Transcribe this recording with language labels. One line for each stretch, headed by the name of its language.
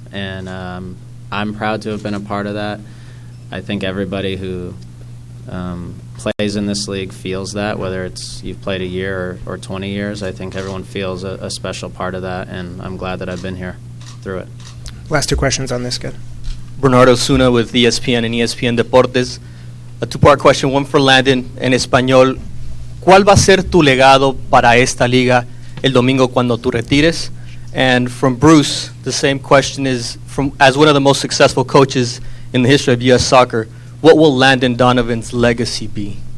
English: And I'm proud to have been a part of that. I think everybody who plays in this league feels that, whether it's you've played a year or 20 years. I think everyone feels a special part of that, and I'm glad that I've been here through it. Last two questions on this, good. Bernardo Zuna with ESPN and ESPN Deportes. A two-part question, one for Landon
Spanish: en español. ¿Cuál va a ser tu legado para esta liga el domingo cuando tú retires?
English: And from Bruce, the same question is, as one of the most successful coaches in the history of U.S. soccer, what will Landon Donovan's legacy be?